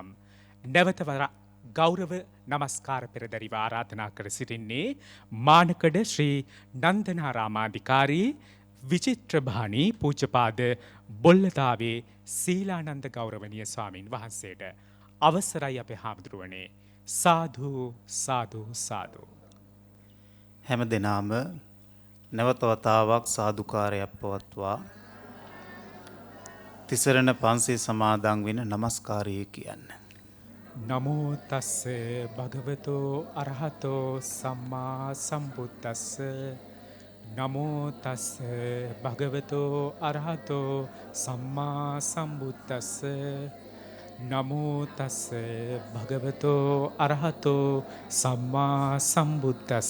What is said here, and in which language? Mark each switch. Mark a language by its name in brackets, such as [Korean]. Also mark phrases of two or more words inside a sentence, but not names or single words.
[Sinhala] නැවතවර ගෞරව නමස්කාර පෙරදැරිව ආරාධනා කර සිටින්නේ මානකඩ ශ්‍රී නන්දනාරාමාධිකාරී විචිත්‍රභාණී පූජ්‍යපාද බොල්ලතාවේ සීලානන්ද ගෞරවනීය ස්වාමීන් වහන්සේට අවසරයි අපේ හාමුදුරුවනේ. සාදු සාදු සාදු. හැම දෙනාම නැවත වතාවක් සාදුකාරයක් පවත්වා තිසරණ පන්සිල් සමාදන් වෙන නමස්කාරය කියන්න. [Pali] නමෝ තස්ස භගවතෝ අරහතෝ සම්මා සම්බුද්දස්ස. නමෝ තස්ස භගවතෝ අරහතෝ සම්මා සම්බුද්දස්ස. නමෝ තස්ස භගවතෝ අරහතෝ සම්මා සම්බුද්දස්ස.